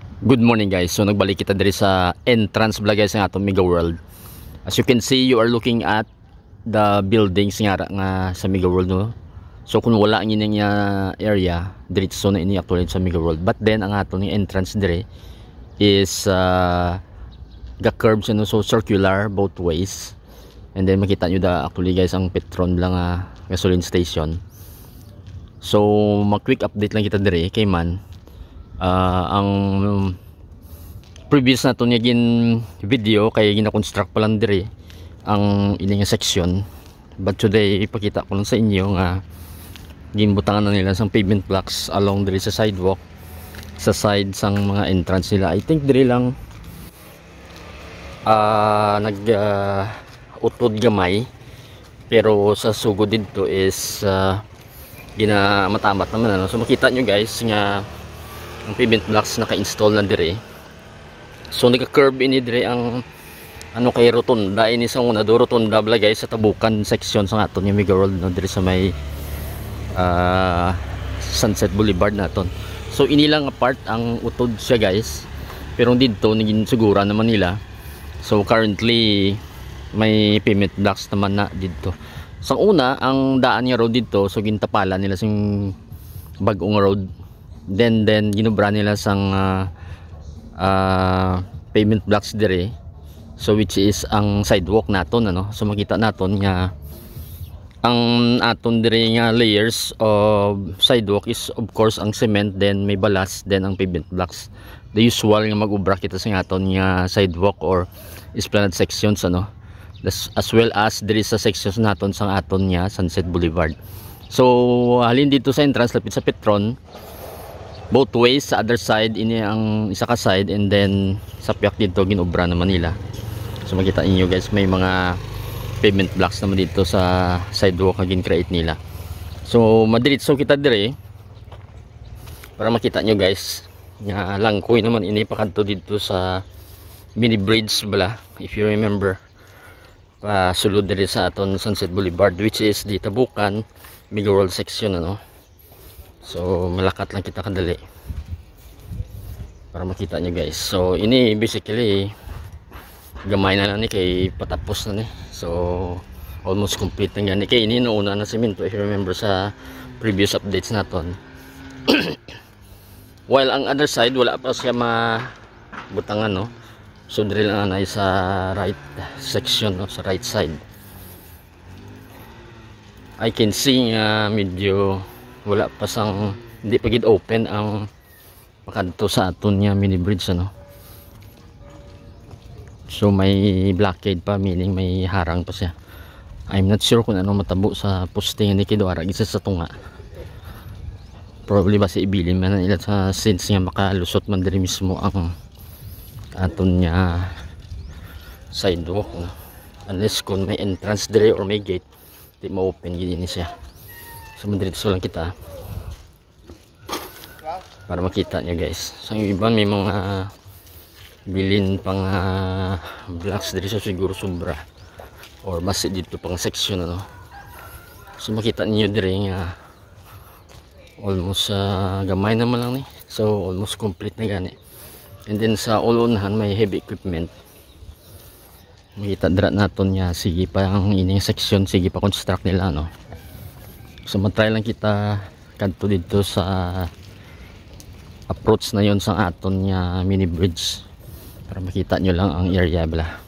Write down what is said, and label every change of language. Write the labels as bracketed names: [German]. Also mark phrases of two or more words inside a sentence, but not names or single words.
[English] Good morning guys. [Hiligaynon] So nagbalik kita diri sa [English] entrance vlog [Hiligaynon] guys ng atong Mega World. [English] As you can see, you are looking at the buildings nga sa Mega World, no. [Hiligaynon] So kung wala ang ining area diretso na ini actually sa Mega World. [English] But then [Hiligaynon] ang atong entrance diri is ga curves, no, so [English] circular both ways. And then [Hiligaynon] makita nyo actually guys ang Petron lang [English] gasoline station. [Hiligaynon] So mag-quick update lang kita diri kay man. Ang previous na to niya video kay gina-construct pa lang diri ang ining section, [English] but today [Hiligaynon] ipakita ko lang sa inyo nga ginbutangan na nila sang [English] pavement blocks along [Hiligaynon] diri sa sidewalk, sa side sang mga entrance nila. [English] I think [Hiligaynon] diri lang utod gamay, pero sa sugod dito is ginamatamat naman, ano. So makita nyo guys nga ang [English] pavement blocks [Hiligaynon] naka-install na dire. So naka-curve ini dire ang kay rotunda ini sa una do rotunda bala guys sa tabukan section sa aton yung Mega World, no, dire sa may Sunset Boulevard naton. So ini lang part ang utod siya guys, pero dito naging sigura naman nila. So currently may [English] pavement blocks [Hiligaynon] naman na dito. Sa una ang daan niya road dito, so gintapala nila sing bagong road. Then ginubra nila sang [English] pavement blocks [Hiligaynon] dire, [English] so which is [Hiligaynon] ang sidewalk naton, ano. So makita naton nga ang aton dire nga [English] layers of sidewalk is of course [Hiligaynon] ang cement, then may balas, then ang [English] pavement blocks, the usual [Hiligaynon] nga mag-ubra kita sa aton nga [English] sidewalk or esplanade sections, [Hiligaynon] ano, [English] as well as [Hiligaynon] dire sa sections naton sang aton nga Sunset Boulevard. So halin dito sa entrance lapit sa Petron, [English] both ways. [Hiligaynon] Sa [English] other side [Hiligaynon] ini ang isa ka side, [English] and then [Hiligaynon] sa piyak dito ginobra naman nila. So makita niyo guys may mga [English] pavement blocks [Hiligaynon] naman dito sa sidewalk na gin-create nila. So madiretso kita dire para makita nyo guys nga langkoy naman ini pakanto dito sa [English] mini bridge [Hiligaynon] bala, [English] if you remember, [Hiligaynon] sulod dire sa aton Sunset Boulevard, [English] which is di Tabukan Mega World section, ano. [Hiligaynon] So malakat lang kita kadali para makita nyo guys. So ini basically gamay na lang ni kay patapos na ni. So almost complete na gani kay ini noona na semento, [English] if you remember sa previous updates naton. [Hiligaynon] While ang [English] other side [Hiligaynon] wala pa siya mabutangan, no. So drill lang na sa [English] right section, [Hiligaynon] no, sa [English] right side. I can see [Hiligaynon] nga medyo wala pa sang, hindi pa gid open ang pakanto sa aton nga [English] mini bridge, [Hiligaynon] ano. So may blockade pa, meaning may harang pa siya. [English] I'm not sure [Hiligaynon] kung ano matabo sa posting ni Kidwara gisa sa tunga. Probably ba si ibilin man nila sa since nga makalusot man diri mismo ang aton nga sidewalk, no? Unless kung may entrance dire or may gate, di ma-open gid ni siya. So mandito lang kita para makita nyo guys. So yung iba may mga bilin pang blocks dito, so siguro sobra or mas dito pang section, ano. So makita niyo dire nga almost gamay naman lang ni. So almost complete na gani. [English] And then [Hiligaynon] sa ulonahan may [English] heavy equipment. [Hiligaynon] Makita dira naton nga sige pa ang ining section, sige pa construct nila, no. So matry lang kita kadto dito sa approach na yon sa aton nga [English] mini bridge [Hiligaynon] para makita nyo lang ang area bala.